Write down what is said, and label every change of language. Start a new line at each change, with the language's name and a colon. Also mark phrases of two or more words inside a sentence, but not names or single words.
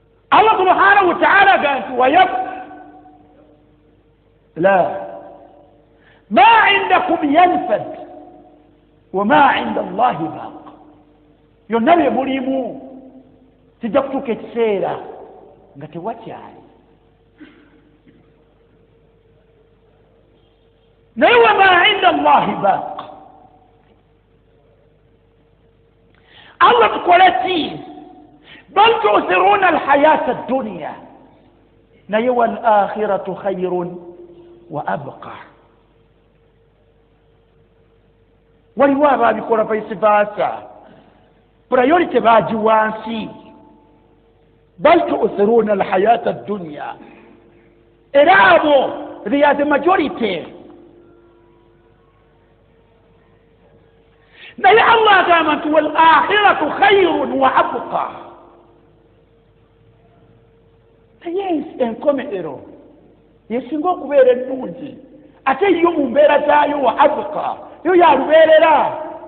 Arabic: Allah subhanahu wa ta'ala
Ganda: aga nti,
Arabic: "Wayab-, la, ma indakum yanfad, wa ma inda Allahi baq."
Ganda: Byonna bye mulimu kijja kutuuka ekiseera nga tewakyali. Naye
Arabic: wa ma inda Allahi baq.
Ganda: Allah tukole ki?
Arabic: Bal tu'thiruna al-hayata ad-dunya.
Ganda: Naye
Arabic: wal akhiratu khayrun wa abqa.
Ganda: Waliwo abaabikola
English: vice versa.
Ganda: Priority baagi wansi.
Arabic: Bal tu'thiruna al-hayata ad-dunya.
Ganda: Era abo,
English: they are the majority.
Ganda: Naye Allah agamba nti,
Arabic: "Wal akhiratu khayrun wa abqa."
Ganda: Naye enkomerero yesinga okubeera ennungi. Ate yo mu mbeera zaayo
Arabic: wa abqa.
Ganda: Yo ya lubeerera.